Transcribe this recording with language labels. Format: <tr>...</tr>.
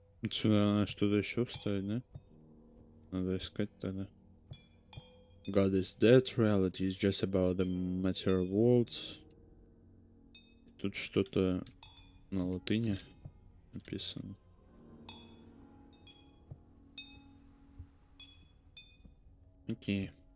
<ru>Сюда надо что-то еще вставить, да? Надо искать тогда.</ru> <en>God is dead, reality is just about the material worlds.</en> <ru>Тут что-то на латыни написано. Окей.</ru>